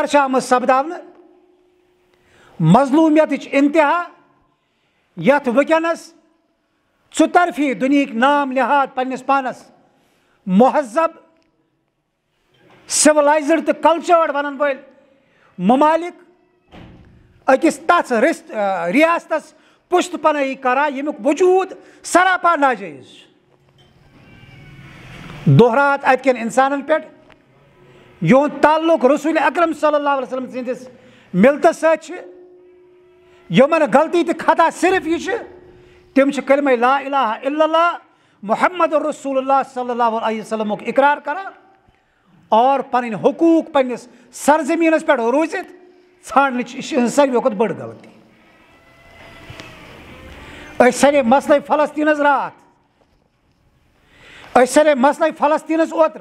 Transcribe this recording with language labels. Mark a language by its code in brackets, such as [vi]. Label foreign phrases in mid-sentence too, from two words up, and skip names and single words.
[ks] چھِ آمٕژ سپداونہٕ, مظلوٗمیتٕچ انتہا, یَتھ وٕنکیٚنس ژُطرفی دُنہِکۍ نام نِہاد پننِس پانس مہذب سِولایزٕڈ تہٕ کلچٲرڈ ونن وٲلۍ ممالک أکِس تَتھ ریاستس پُشتہٕ پنٲہی کران ییٚمیُک وجوٗد سراپا ناجٲیز چھُ. دۄہرات اتہِ کٮ۪ن انسانن پٮ۪ٹھ یِہُنٛد تعلق رسول اکرم [ar] صلی اللہ علیہ وسلم [ks] سٕنٛدِس ملتس سۭتۍ چھِ, یِمن غلطی تہٕ خطا صرف یہِ چھِ تِم چھِ کلمہ [ar] لا الہ الا اللہ محمد رسول اللہ صلی اللہ علیہ وسلمُک [ks] اقرار کران اور پنٕنۍ حقوٗق پننِس سرزمیٖنس پٮ۪ٹھ روٗزِتھ ژھانڈنٕچ یہِ چھِ یِہٕنٛز ساروِیو کھۄتہٕ بٔڑ غلطی. أسۍ سرے مسلے فلسطیٖنس راتھ, أسۍ سرے مسلے فلسطیٖنس اوترٕ.